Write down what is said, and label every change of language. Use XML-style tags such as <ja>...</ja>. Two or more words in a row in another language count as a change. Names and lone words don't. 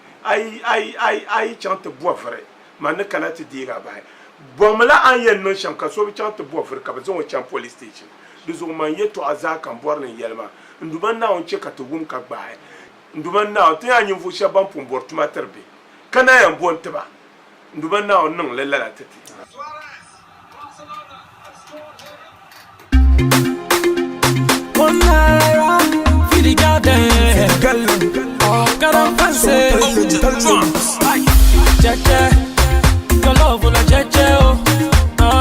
<dag>chaŋ ti bɔviri ma ni kana ti deegi a bahi bɔmla an yɛn niŋ shɛm ka so bi chaŋ ti bɔviri ka bi zaŋ o chaŋ police station di zuɣu man yɛltɔɣa zaa kan bɔri ni yɛli maa nduma naawuni chɛ ka ti wum ka gbahi nduma naawuni ti yaa ninvuɣu shɛba ban pun bɔri tuma tiri bihi ka na yɛn bɔn tiba nduma naawuni niŋ li lala titi</dag> <en>One naira for the garden. Got a fancy. Jeje, your love on a jeje, oh.</en>